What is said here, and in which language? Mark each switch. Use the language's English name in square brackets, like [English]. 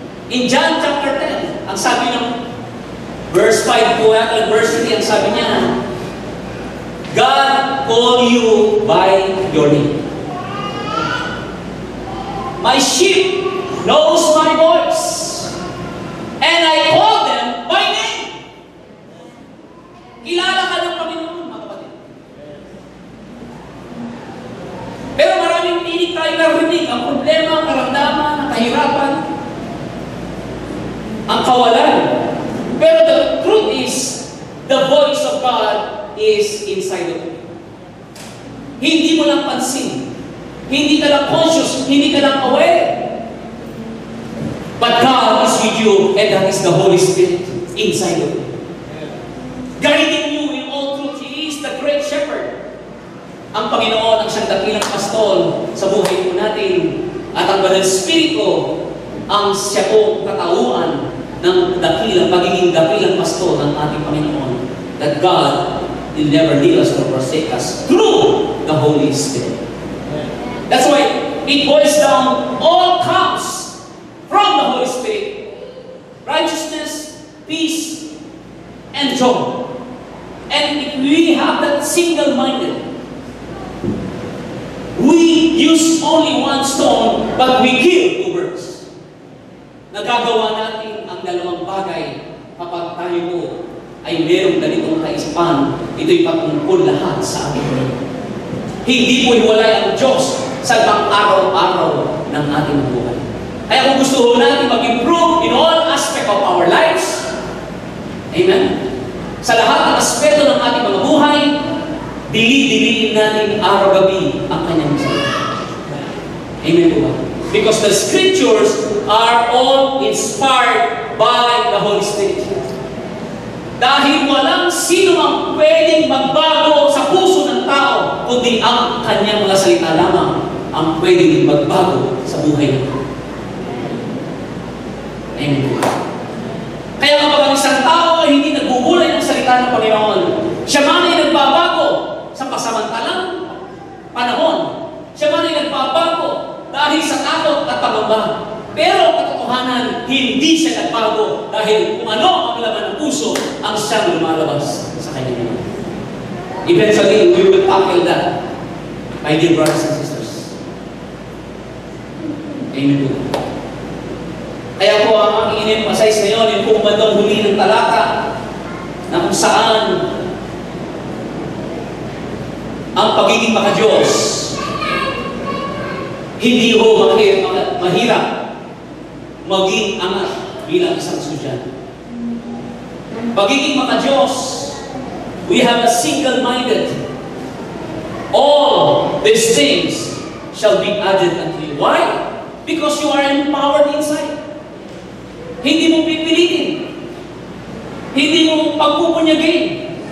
[English] In John chapter 10, [Filipino] ang sabi ng verse 5 po at verse 3, ang sabi niya, [English] God call you by your name. My sheep knows my voice, and I call them by name. [Filipino] Kilala ka ng Panginoon, mga kapatid. Pero maraming hindi tayo narinig ang problema, karamdaman, ang kahirapan, ang kawalan. [English] Pero the truth is, the voice of God is inside of you. [Filipino] Hindi mo lang pansin. Hindi ka lang conscious. Hindi ka lang aware. [English] But God is with you, and that is the Holy Spirit inside of you. Guiding you in all truth. He is the great shepherd. [Filipino] Ang Panginoon ang siyang dakilang pastol sa buhay po natin. At ang Banal Espiritu ang siya po katauhan ng pagiging dakilang pastol ng ating Panginoon. [English] That God will never leave us or forsake us through the Holy Spirit. That's why it boils down, all comes from the Holy Spirit. Righteousness, peace, and joy. And if we have that single-minded, we use only one stone, but we kill two birds. [Filipino] Nagagawa natin ang dalawang bagay kapag tayo po ay merong ganitong kaisipan. Ito'y patungkol lahat sa atin. Hindi po hiwalay ang Diyos sa pang-araw-araw ng ating buhay. Kaya kung gusto natin [English] mag-improve in all aspect of our lives, amen? [Filipino] Sa lahat ng aspeto ng ating mga buhay, dili-diliin natin araw-gabi ang kanyang salita. Amen po ba? [English] Because the scriptures are all inspired by the Holy Spirit. [Filipino] Dahil walang sino ang pwedeng magbago sa puso ng tao, kundi ang kanyang mga salita lamang ang pwedeng magbago sa buhay natin. Amen po. Kaya kapag ang isang tao ay hindi nagbubulay ng salita ng Panginoon, siya man ay nagbabago sa pasamantalang panahon. Siya man ay nagbabago dahil sa takot at pangamba. Pero katotohanan, hindi siya nagbago dahil kung ano ang laman ng puso ang siyang lumalabas sa kanya. [English] Eventually, we will tackle that, my dear brothers and sisters. [Filipino] Amen po. Kaya po ang aking in-emphasize ngayon, yung kung bandang huli ng talata na kung saan ang pagiging maka-Diyos hindi ho mahirap maging angat bilang isang estudyante. Pagiging maka-Diyos, [English] we have a single-minded. All these things shall be added unto you. Why? Because you are empowered inside. [Filipino] Hindi mo pipilitin. Hindi mo pagpupunyagin.